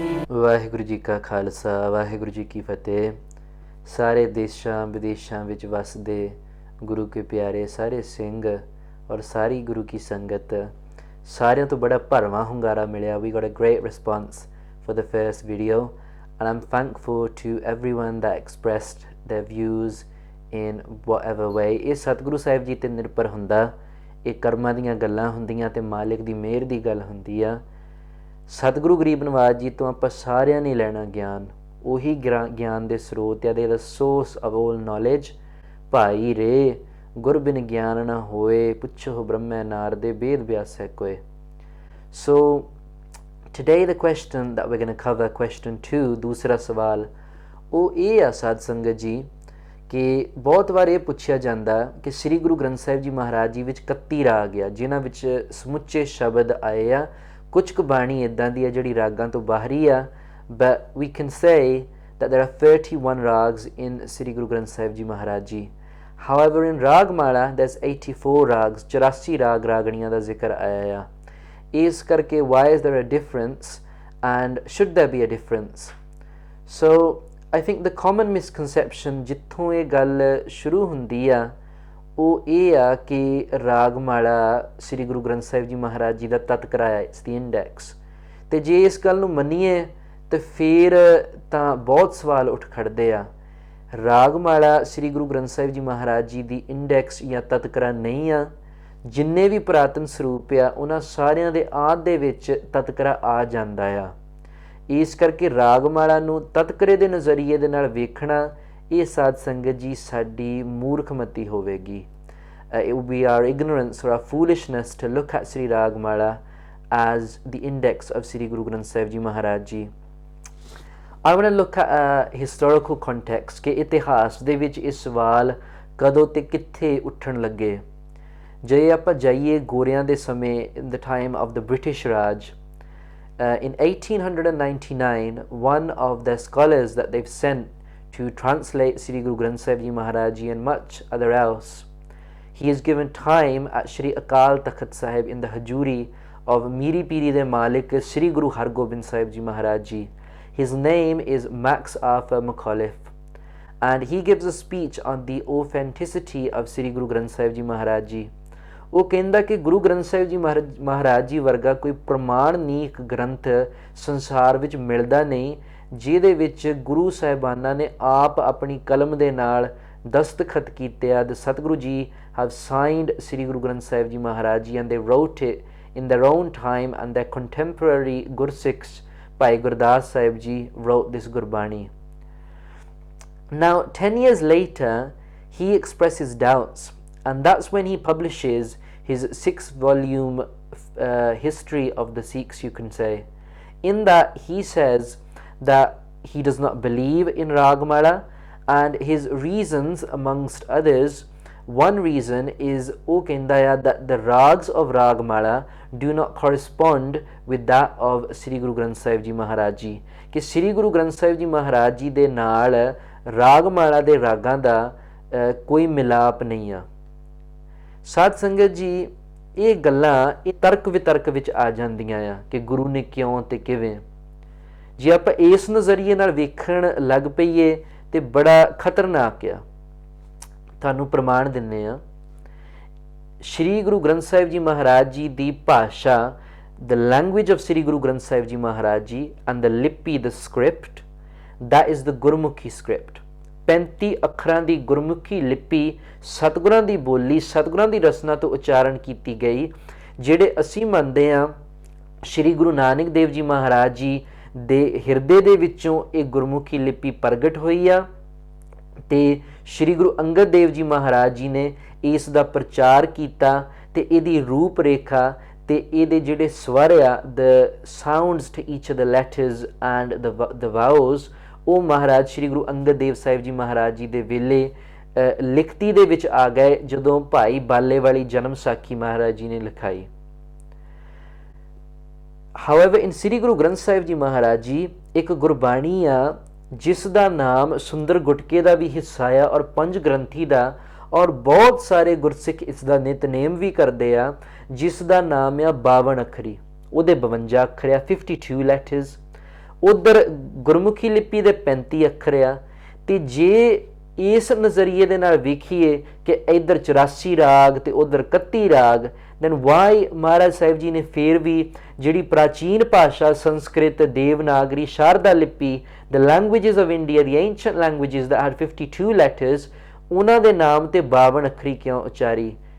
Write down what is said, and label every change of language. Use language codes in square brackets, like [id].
[pa] ਵਾਹਿਗੁਰੂ ਜੀ ਕਾ ਖਾਲਸਾ, ਵਾਹਿਗੁਰੂ ਜੀ ਕੀ ਫਤਿਹ। ਸਾਰੇ ਦੇਸ਼ਾਂ ਵਿਦੇਸ਼ਾਂ ਵਿੱਚ ਵਸਦੇ ਗੁਰੂ ਕੇ ਪਿਆਰੇ ਸਾਰੇ ਸਿੰਘ ਔਰ ਸਾਰੀ ਗੁਰੂ ਕੀ ਸੰਗਤ, ਸਾਰਿਆਂ ਤੋਂ ਬੜਾ ਭਰਵਾਂ ਹੁੰਗਾਰਾ ਮਿਲਿਆ। [en] We got a great response for the first video and I'm thankful to everyone that expressed their views in whatever way. [pa] ਇਹ ਸਤਿਗੁਰੂ ਸਾਹਿਬ ਜੀ ਤੇ ਨਿਰਭਰ ਹੁੰਦਾ, ਇਹ ਕਰਮਾਂ ਦੀਆਂ ਗੱਲਾਂ ਹੁੰਦੀਆਂ ਤੇ ਮਾਲਿਕ ਦੀ ਮਿਹਰ ਦੀ ਗੱਲ ਹੁੰਦੀ ਆ। ਸਤਿਗੁਰੂ ਗਰੀਬ ਨਵਾਜ ਜੀ ਤੋਂ ਆਪਾਂ ਸਾਰਿਆਂ ਨੇ ਲੈਣਾ ਗਿਆਨ, ਉਹੀ ਗਿਆਨ ਦੇ ਸਰੋਤ ਆ, [en] They the source of all knowledge. [pa] ਭਾਈ ਰੇ ਗੁਰ ਬਿਨ ਗਿਆਨ ਨਾ ਹੋਏ, ਪੁੱਛੋ ਬ੍ਰਹਮੈ ਨਾਰਦੇ ਵੇਦ ਵਿਆਸੈ ਕੋਏ। [en] So today the question that we're going to cover, question 2, [pa] ਦੂਸਰਾ ਸਵਾਲ ਉਹ ਇਹ ਆ ਸਾਧ ਸੰਗਤ ਜੀ ਕਿ ਬਹੁਤ ਵਾਰ ਇਹ ਪੁੱਛਿਆ ਜਾਂਦਾ ਕਿ ਸ੍ਰੀ ਗੁਰੂ ਗ੍ਰੰਥ ਸਾਹਿਬ ਜੀ ਮਹਾਰਾਜ ਜੀ ਵਿੱਚ 31 ਰਾਗ ਆ, ਜਿਨ੍ਹਾਂ ਵਿੱਚ ਸਮੁੱਚੇ ਸ਼ਬਦ ਆਏ ਆ। ਕੁਝ ਕੁ ਬਾਣੀ ਇੱਦਾਂ ਦੀ ਆ ਜਿਹੜੀ ਰਾਗਾਂ ਤੋਂ ਬਾਹਰੀ ਆ, [en] but we can say that there are 31 rags in Sri Guru Granth Sahib Ji Maharaj Ji. However, in Raagmala there's 84 rags, [pa] 84 ਰਾਗ ਰਾਗਣੀਆਂ ਦਾ ਜ਼ਿਕਰ ਆਇਆ ਆ। ਇਸ ਕਰਕੇ [en] why is there a difference and should there be a difference? So I think the common misconception [pa] ਜਿੱਥੋਂ ਇਹ ਗੱਲ ਸ਼ੁਰੂ ਹੁੰਦੀ ਆ ਉਹ ਇਹ ਆ ਕਿ ਰਾਗਮਾਲਾ ਸ੍ਰੀ ਗੁਰੂ ਗ੍ਰੰਥ ਸਾਹਿਬ ਜੀ ਮਹਾਰਾਜ ਜੀ ਦਾ ਤਤਕਰਾ ਹੈ, [en] It's the index. [pa] ਅਤੇ ਜੇ ਇਸ ਗੱਲ ਨੂੰ ਮੰਨੀਏ ਤਾਂ ਫਿਰ ਤਾਂ ਬਹੁਤ ਸਵਾਲ ਉੱਠ ਖੜ੍ਹਦੇ ਆ। ਰਾਗਮਾਲਾ ਸ੍ਰੀ ਗੁਰੂ ਗ੍ਰੰਥ ਸਾਹਿਬ ਜੀ ਮਹਾਰਾਜ ਜੀ ਦੀ ਇੰਡੈਕਸ ਜਾਂ ਤਤਕਰਾ ਨਹੀਂ ਆ। ਜਿੰਨੇ ਵੀ ਪੁਰਾਤਨ ਸਰੂਪ ਆ ਉਹਨਾਂ ਸਾਰਿਆਂ ਦੇ ਆਦਿ ਦੇ ਵਿੱਚ ਤਤਕਰਾ ਆ ਜਾਂਦਾ ਆ। ਇਸ ਕਰਕੇ ਰਾਗਮਾਲਾ ਨੂੰ ਤਤਕਰੇ ਦੇ ਨਜ਼ਰੀਏ ਦੇ ਨਾਲ ਵੇਖਣਾ ਇਹ ਸਾਧ ਸੰਗਤ ਜੀ ਸਾਡੀ ਮੂਰਖਮਤੀ ਹੋਵੇਗੀ। [en] It would be our ignorance or our foolishness to look at Sri Raagmala as the index of Sri Guru Granth Sahib Ji Maharaj Ji. I want to look at a historical context [pa] ਕਿ ਇਤਿਹਾਸ ਦੇ ਵਿੱਚ ਇਹ ਸਵਾਲ ਕਦੋਂ ਤੇ ਕਿੱਥੇ ਉੱਠਣ ਲੱਗੇ। ਜੇ ਆਪਾਂ ਜਾਈਏ ਗੋਰਿਆਂ ਦੇ ਸਮੇਂ, [en] in the time of the British Raj, in 1899 one of the scholars that they've sent to translate Sri Guru Granth Sahib Ji Maharaj Ji and much other else, he is given time at Shri Akal Takht Sahib in the Hajuri of Miri Piri de Malik Shri Guru Hargobind Sahib Ji Maharaj Ji. His name is Max Arthur Macauliffe and he gives a speech on the authenticity of Sri Guru Granth Sahib Ji Maharaj Ji. [pa] ਉਹ ਕਹਿੰਦਾ ਕਿ ਗੁਰੂ ਗ੍ਰੰਥ ਸਾਹਿਬ ਜੀ ਮਹਾਰਾਜ ਜੀ ਵਰਗਾ ਕੋਈ ਪ੍ਰਮਾਣਨੀਕ ਗ੍ਰੰਥ ਸੰਸਾਰ ਵਿੱਚ ਮਿਲਦਾ ਨਹੀਂ ਜਿਹਦੇ ਵਿੱਚ ਗੁਰੂ ਸਾਹਿਬਾਨਾਂ ਨੇ ਆਪ ਆਪਣੀ ਕਲਮ ਦੇ ਨਾਲ ਦਸਤਖਤ ਕੀਤੇ ਆ। [en] The Satguru ji have signed Sri Guru Granth Sahib Ji Maharaj Ji and they wrote it in their own time and their contemporary Gursikhs Bhai Gurdas Sahib Ji wrote this Gurbani. Now 10 years later he expresses doubts and that's when he publishes his 6-volume history of the Sikhs, you can say. In that he says that he does not believe in Raagmala and his reasons amongst others, one reason is that the rags of Raagmala do not correspond with that of Sri Guru Granth Sahib Ji Maharaj Ji, [pa] ਕਿ Sri Guru Granth Sahib Ji Maharaj Ji ਦੇ ਨਾਲ ਰਾਗਮਾਲਾ ਦੇ ਰਾਗਾਂ ਦਾ ਕੋਈ ਮਿਲਾਪ ਨਹੀਂ ਆ। ਸਾਧ ਸੰਗਤ ਜੀ ਇਹ ਗੱਲਾਂ ਇਹ ਤਰਕ ਵਿਤਰਕ ਵਿੱਚ ਆ ਜਾਂਦੀਆਂ ਆ ਕਿ ਗੁਰੂ ਨੇ ਕਿਉਂ ਤੇ ਕਿਵੇਂ। ਜੇ ਆਪਾਂ ਇਸ ਨਜ਼ਰੀਏ ਨਾਲ ਵੇਖਣ ਲੱਗ ਪਈਏ ਤੇ ਬੜਾ ਖਤਰਨਾਕ ਆ। ਤੁਹਾਨੂੰ ਪ੍ਰਮਾਣ ਦਿੰਦੇ ਆ, ਸ਼੍ਰੀ ਗੁਰੂ ਗ੍ਰੰਥ ਸਾਹਿਬ ਜੀ ਮਹਾਰਾਜ ਜੀ ਦੀ ਭਾਸ਼ਾ, [en] the language of Sri Guru Granth Sahib Ji Maharaj Ji and the lipi, the script, that is the Gurmukhi script. [pa] 35 ਅੱਖਰਾਂ ਦੀ ਗੁਰਮੁਖੀ ਲਿਪੀ ਸਤਿਗੁਰਾਂ ਦੀ ਬੋਲੀ, ਸਤਿਗੁਰਾਂ ਦੀ ਰਸਨਾ ਤੋਂ ਉਚਾਰਨ ਕੀਤੀ ਗਈ। ਜਿਹੜੇ ਅਸੀਂ ਮੰਨਦੇ ਹਾਂ ਸ਼੍ਰੀ ਗੁਰੂ ਨਾਨਕ ਦੇਵ ਜੀ ਮਹਾਰਾਜ ਜੀ ਦੇ ਹਿਰਦੇ ਦੇ ਵਿੱਚੋਂ ਇਹ ਗੁਰਮੁਖੀ ਲਿਪੀ ਪ੍ਰਗਟ ਹੋਈ ਆ ਤੇ ਸ਼੍ਰੀ ਗੁਰੂ ਅੰਗਦ ਦੇਵ ਜੀ ਮਹਾਰਾਜ ਜੀ ਨੇ ਇਸ ਦਾ ਪ੍ਰਚਾਰ ਕੀਤਾ ਤੇ ਇਹਦੀ ਰੂਪ ਰੇਖਾ ਤੇ ਇਹਦੇ ਜਿਹੜੇ ਸਵਰ ਆ, [en] the sounds to each of the letters and the vowels, [pa] ਉਹ ਮਹਾਰਾਜ ਸ਼੍ਰੀ ਗੁਰੂ ਅੰਗਦ ਦੇਵ ਸਾਹਿਬ ਜੀ ਮਹਾਰਾਜ ਜੀ ਦੇ ਵੇਲੇ ਲਿਖਤੀ ਦੇ ਵਿੱਚ ਆ ਗਏ ਜਦੋਂ ਭਾਈ ਬਾਲੇ ਵਾਲੀ ਜਨਮ ਸਾਖੀ ਮਹਾਰਾਜ ਜੀ ਨੇ ਲਿਖਾਈ। [en] However, in Sri Guru Granth Sahib Ji Maharaj Ji [pa] ਇੱਕ ਗੁਰਬਾਣੀ ਆ ਜਿਸ ਦਾ ਨਾਮ ਸੁੰਦਰ ਗੁਟਕੇ ਦਾ ਵੀ ਹਿੱਸਾ ਆ ਔਰ ਪੰਜ ਗ੍ਰੰਥੀ ਦਾ, ਔਰ ਬਹੁਤ ਸਾਰੇ ਗੁਰਸਿੱਖ ਇਸ ਦਾ ਨਿਤਨੇਮ ਵੀ ਕਰਦੇ ਆ, ਜਿਸ ਦਾ ਨਾਮ ਆ 52 ਅੱਖਰੀ, ਉਹਦੇ 52 ਅੱਖਰ ਆ, 52 ਲੈਟਰਸ। ਉਧਰ ਗੁਰਮੁਖੀ ਲਿਪੀ ਦੇ 35 ਅੱਖਰ ਆ। ਤੇ ਜੇ ਇਸ ਨਜ਼ਰੀਏ ਦੇ ਨਾਲ ਵੇਖੀਏ ਕਿ ਇੱਧਰ 84 ਰਾਗ ਤੇ ਉਧਰ 31 ਰਾਗ, [en] then why [pa] ਮਹਾਰਾਜ ਸਾਹਿਬ ਜੀ ਨੇ ਫਿਰ ਵੀ ਜਿਹੜੀ ਪ੍ਰਾਚੀਨ ਭਾਸ਼ਾ ਸੰਸਕ੍ਰਿਤ, ਦੇਵਨਾਗਰੀ, ਸ਼ਾਰਦਾ ਲਿਪੀ, [en] the languages of India, the ancient languages that had 52 letters, [pa] ਉਹਨਾਂ ਦੇ ਨਾਮ ਤੇ 52 ਅੱਖਰੀ ਕਿਉਂ ਉਚਾਰੀ?